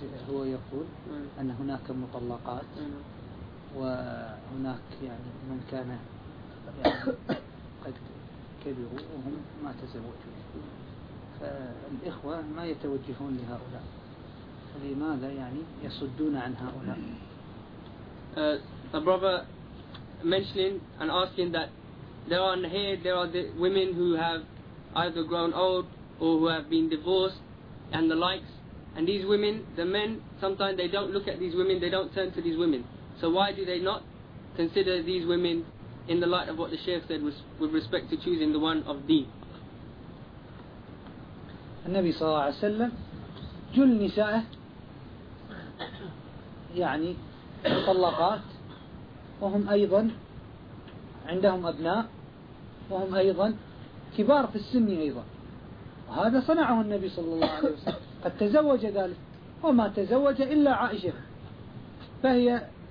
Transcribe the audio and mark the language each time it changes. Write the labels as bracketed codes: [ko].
[ar] هو يقول أن هناك مطلقات وهناك يعني من كان يعني قد كبروا وهم ما تزوجوا فالإخوة ما يتوجهون لهؤلاء لماذا يعني يصدون عن هؤلاء؟ [en] The brother mentioning and asking that there are here, there are the women who have either grown old or who have been divorced and the likes. And these women, the men, sometimes they don't look at these women, they don't turn to these women. So why do they not consider these women in the light of what the Shaykh said with respect to choosing the one of deen? [ar] النبي صلى الله عليه وسلم جل نسائه يعني مطلقات وهم أيضا عندهم أبناء وهم أيضا كبار في السن أيضا وهذا صنعه النبي صلى الله عليه وسلم قد تزوج ذلك وما تزوج إلا عائشة فهي